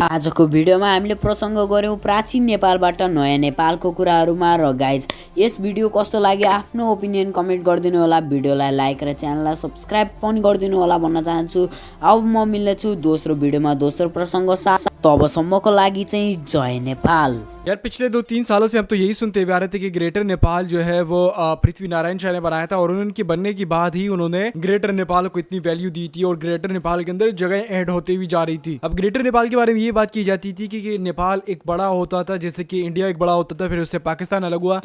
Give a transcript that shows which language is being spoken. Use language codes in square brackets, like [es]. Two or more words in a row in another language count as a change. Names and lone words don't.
[ne] आजको भिडियोमा हामीले प्रसङ्ग गर्यौँ प्राचीन नेपालबाट नयाँ नेपालको कुराहरूमा। र गाइज यस भिडियो कस्तो लाग्यो आफ्नो ओपिनियन कमेन्ट गरिदिनु होला, भिडियोलाई लाइक र च्यानललाई सब्सक्राइब पनि गरिदिनु होला भन्न चाहन्छु। अब म मिल्नेछु दोस्रो भिडियोमा दोस्रो प्रसङ्ग साथ। तबसम्मको लागि चाहिँ जय नेपाल। [hi] यार पिछले 2-3 सालों से हम तो यही सुनते हुए आ रहे थे कि ग्रेटर नेपाल जो है वो पृथ्वी नारायण शाह ने बनाया था और उनके बनने के बाद ही उन्होंने ग्रेटर नेपाल को इतनी वैल्यू दी थी और ग्रेटर नेपाल के अंदर जगह ऐड होते हुई जा रही थी। अब ग्रेटर नेपाल के बारे में ये बात की जाती थी कि नेपाल एक बड़ा होता था, जैसे कि इंडिया एक बड़ा होता था, फिर उससे पाकिस्तान अलग हुआ।